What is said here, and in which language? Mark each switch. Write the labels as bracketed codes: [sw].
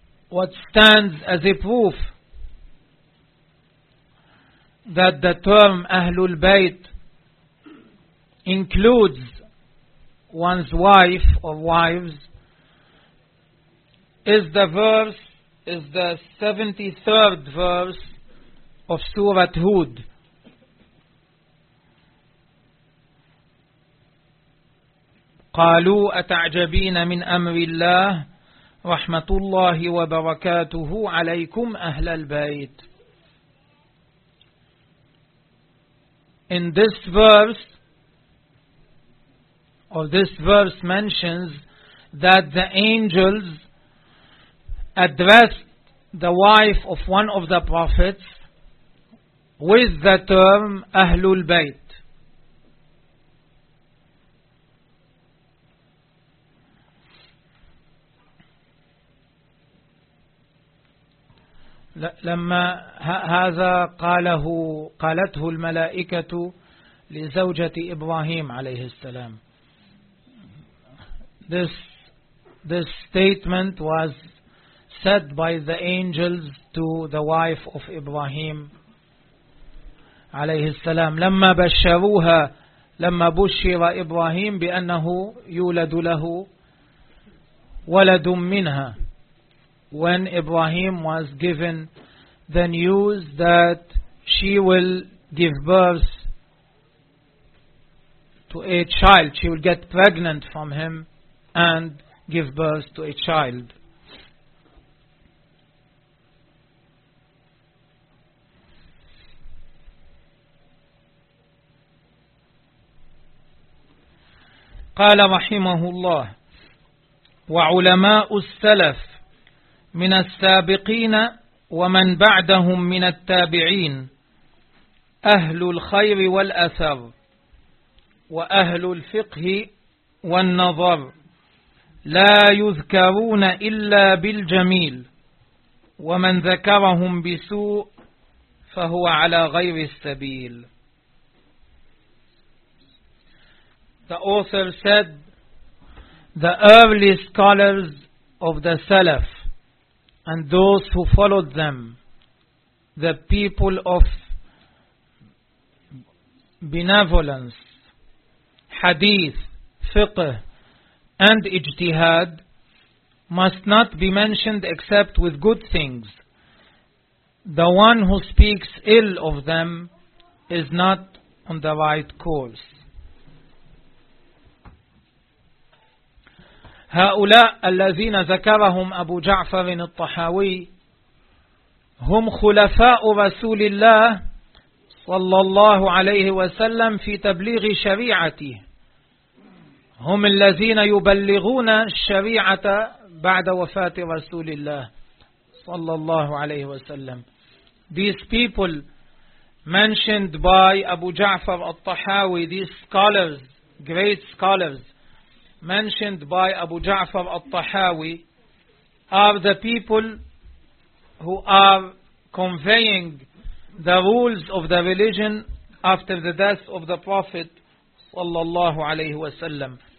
[en] What stands as a proof that the term Ahlul Bayt includes one's wife or wives is the verse, is the 73rd verse of Surah Hud. [ar] قالوا أتعجبين من أمر الله رحمة الله وبركاته عليكم أهل البيت. [en] In this verse, or this verse mentions that the angels addressed the wife of one of the prophets with the term Ahlul Bayt. [ar] لما هذا قاله قالته الملائكة لزوجة إبراهيم عليه السلام. [en] This statement was said by the angels to the wife of Ibrahim عليه السلام. [ar] لما بشروها لما بشر إبراهيم بأنه يولد له ولد منها. [en] When Ibrahim was given the news that she will give birth to a child, she will get pregnant from him and give birth to a child. [ar] قال رحمه الله وعلماء السلف من السابقين ومن بعدهم من التابعين أهل الخير والأثر وأهل الفقه والنظر لا يذكرون إلا بالجميل ومن ذكرهم بسوء فهو على غير السبيل. [en] The author said, the early scholars of the Salaf and those who followed them, the people of benevolence, hadith, fiqh, and ijtihad must not be mentioned except with good things. The one who speaks ill of them is not on the right course. [ar] هؤلاء الذين ذكرهم أبو جعفر الطحاوي هم خلفاء رسول الله صلى الله عليه وسلم في تبليغ شريعته، هم الذين يبلغون الشريعة بعد وفاة رسول الله صلى الله عليه وسلم. [en] These people mentioned by Abu Ja'far al-Tahawi, these scholars, great scholars, mentioned by Abu Ja'far al-Tahawi are the people who are conveying the rules of the religion after the death of the Prophet sallallahu alayhi wa sallam.